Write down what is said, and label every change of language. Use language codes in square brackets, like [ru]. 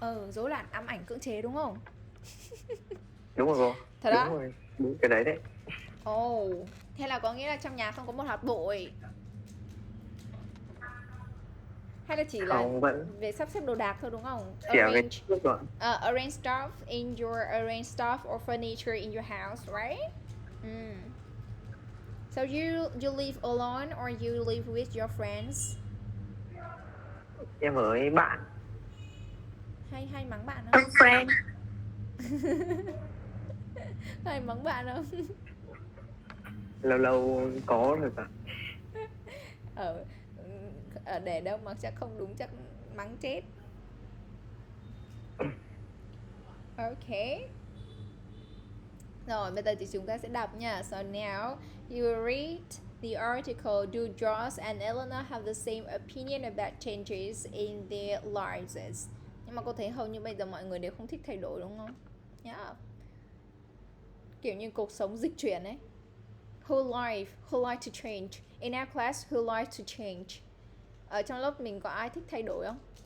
[vi] Rối loạn ám ảnh cưỡng chế đúng không? Đúng rồi cô. Thật á? Đúng rồi, đúng cái đấy đấy. Thế là có nghĩa là trong nhà không có một hạt bụi, hay là chỉ là về sắp xếp đồ đạc thôi đúng không? [en] Arrange stuff in your or furniture in your house, right? So you live alone or you live with your friends? [vi] Em với bạn. Hay mắng bạn không? [en] Friend. [vi] Hay mắng bạn không? Lâu lâu có rồi ạ. Để đâu mà chắc không đúng, chắc mắng chết. Okay. Rồi bây giờ thì chúng ta sẽ đọc nha. [en] So now you read the article. Do Josh and Eleanor have the same opinion about changes in their lives? [vi] Nhưng mà cô thấy hầu như bây giờ mọi người đều không thích thay đổi đúng không? Yeah. Kiểu như cuộc sống dịch chuyển ấy. [en] Who like to change? In our class, who like to change? [vi] Ở trong lớp mình có ai thích thay đổi không?